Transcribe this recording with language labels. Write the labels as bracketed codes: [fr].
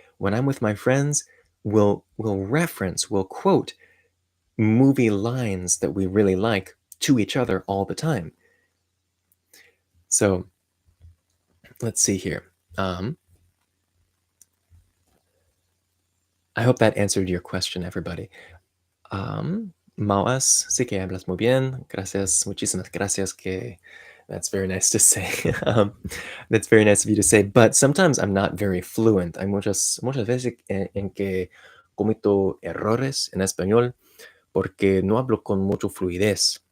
[en] When I'm with my friends, we'll quote movie lines that we really like to each other all the time. So let's see here. I hope that answered your question, everybody. [es] Mauas, sí que hablas muy bien. Gracias, muchísimas gracias. [en] That's very nice to say. That's very nice of you to say. But sometimes I'm not very fluent. [es] Hay muchas veces en que cometo errores en español porque no hablo con mucha fluidez.